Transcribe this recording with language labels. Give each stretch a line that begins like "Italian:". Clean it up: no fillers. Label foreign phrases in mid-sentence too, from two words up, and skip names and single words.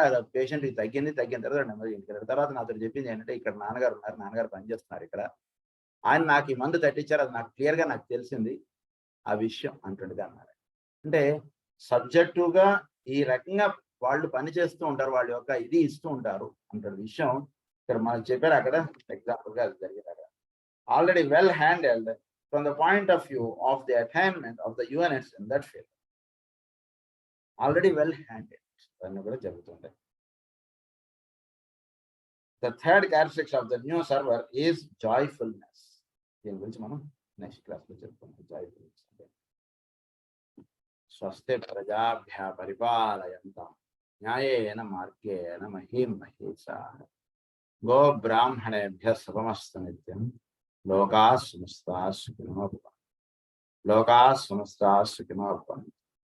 Telugu: ఆ పేషెంట్కి తగ్గిన తర్వాత నెమ్మది ఇంటికి వెళ్ళారు. తర్వాత నాతో చెప్పింది ఏంటంటే, ఇక్కడ నాన్నగారు ఉన్నారు, నాన్నగారు పనిచేస్తున్నారు ఇక్కడ, ఆయన నాకు ఈ మందు తట్టించారు, అది నాకు క్లియర్గా నాకు తెలిసింది ఆ విషయం అంటుండగా అన్నారు. అంటే సబ్జెక్టివ్గా ఈ రకంగా వాళ్ళు పని చేస్తూ ఉంటారు, వాళ్ళ యొక్క ఇది ఇస్తూ ఉంటారు అంటే విషయం ఇక్కడ మనకు చెప్పారు. అక్కడ ఎగ్జాంపుల్గా అది జరిగింది.
English: అక్కడ already well handled from the point of view of the attainment of the units in that field. already well handled
Telugu: అన్నీ కూడా జరుగుతుంటాయి.
English: the third characteristics of the new server is joyfulness.
Telugu: దీని గురించి మనం
English: next class లో
Telugu: చెప్పుకుంటాం.
Sanskrit: జాయ్ఫుల్నెస్ అంటే స్వస్తి ప్రజాభ్య పరిపాలయంతాం న్యాయేన మార్గేణ మహీం మహీషాః గో బ్రాహ్మణేభ్యః శుభమస్తు నిత్యం లోకాః సమస్తాః సుఖినో భవంతు. లోకాః సమస్తాః సుఖినో భవంతు.